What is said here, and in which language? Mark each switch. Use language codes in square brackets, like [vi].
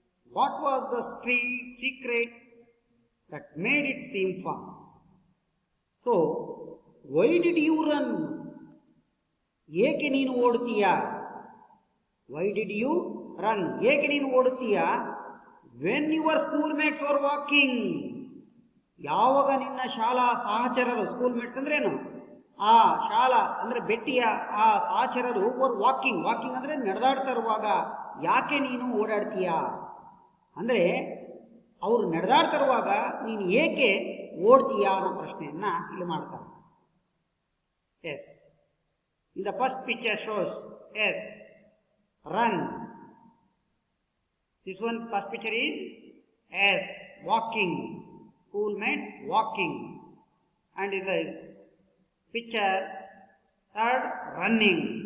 [en] What was the street secret that made it seem fun? So, why did you run? [kn] ಏಕೆ ನೀನು ಓಡುತ್ತೀಯಾ? [en] Why did you run? [kn] ಏಕೆ ನೀನು ಓಡುತ್ತೀಯಾ? [en] When your schoolmates were walking. [kn] ಯಾವಾಗ ನಿನ್ನ ಶಾಲಾ ಸಹಚರರು, ಸ್ಕೂಲ್ಮೇಟ್ಸ್ ಅಂದ್ರೇನು? ಆ ಶಾಲಾ ಅಂದ್ರೆ ಬೆಟ್ಟಿಯ ಆ ಸಹಚರರು [en] Were walking. [kn] ವಾಕಿಂಗ್ ಅಂದ್ರೆ ನಡೆದಾಡ್ತಾ ಇರುವಾಗ ಯಾಕೆ ನೀನು ಓಡಾಡ್ತೀಯಾ? ಅಂದ್ರೆ ಅವರು ನಡೆದಾಡ್ತಾ ಇರುವಾಗ ನೀನು ಏಕೆ ಓಡ್ತೀಯಾ ಅನ್ನೋ ಪ್ರಶ್ನೆಯನ್ನ ಇಲ್ಲಿ ಮಾಡ್ತಾರೆ. [en] Yes, in the first picture shows yes, run. This one first picture is yes, walking, schoolmates walking, and in the picture third, running.